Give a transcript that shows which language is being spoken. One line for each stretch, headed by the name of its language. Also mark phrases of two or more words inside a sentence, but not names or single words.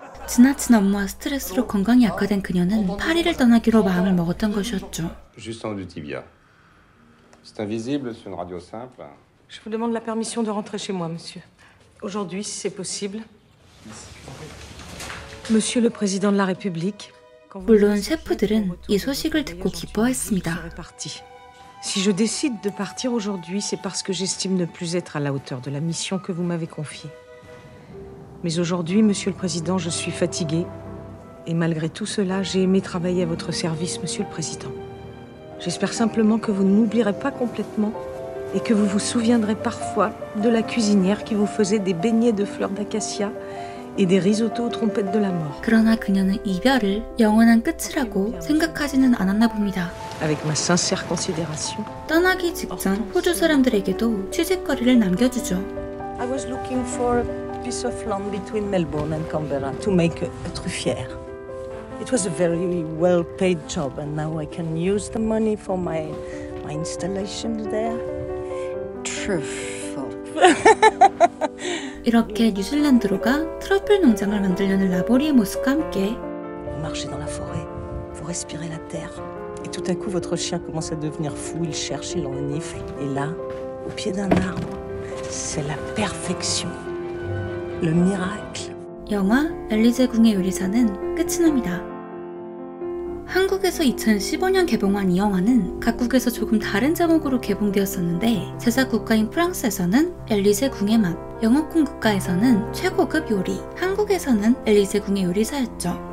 Korean: 지나친 업무와 스트레스로 건강이 악화된 그녀는 파리를 떠나기로 마음을 먹었던 것이었죠.
French: Juste en du tibia. C'est invisible sur une radio simple. Je vous demande la permission de rentrer chez moi, monsieur. Aujourd'hui, si c'est possible. Monsieur le Président de la République.
Korean: 물론 셰프들은 이 소식을 듣고 기뻐했습니다.
French: Si je décide de partir aujourd'hui, c'est parce que j'estime ne plus être à la hauteur de la mission que vous m'avez confiée. Mais aujourd'hui, Monsieur le Président, je suis fatiguée. Et malgré tout cela, j'ai aimé travailler à votre service, Monsieur le Président. J'espère simplement que vous ne m'oublierez pas complètement et que vous vous souviendrez parfois de la cuisinière qui vous faisait des beignets de fleurs d'acacia et des risottos aux trompettes de la mort.
Korean: 그러나 그녀는 이별을 영원한 끝이라고 생각하지는 않았나 봅니다.
French: Avec ma sincère considération.
Korean: 떠나기 직전 호주 사람들에게도 취직거리를 남겨주죠.
English: I was looking for a piece of land between Melbourne and Canberra to make a truffière. It was a very well-paid job, and now I can use the money for my installations there. Truffle.
Korean: 이렇게 뉴질랜드로가 트러플 농장을 만들려는 라보리의 모습과 함께
French: Vous marchez dans la forêt, vous respirez la terre, et tout à coup votre chien commence à devenir fou, il cherche, il renifle, et là, au pied d'un arbre, c'est la perfection, le miracle.
Korean: 영화 엘리제 궁의 요리사는 끝이 납니다. 한국에서 2015년 개봉한 이 영화는 각국에서 조금 다른 제목으로 개봉되었었는데 제작 국가인 프랑스에서는 엘리제 궁의 맛, 영어권 국가에서는 최고급 요리, 한국에서는 엘리제 궁의 요리사였죠.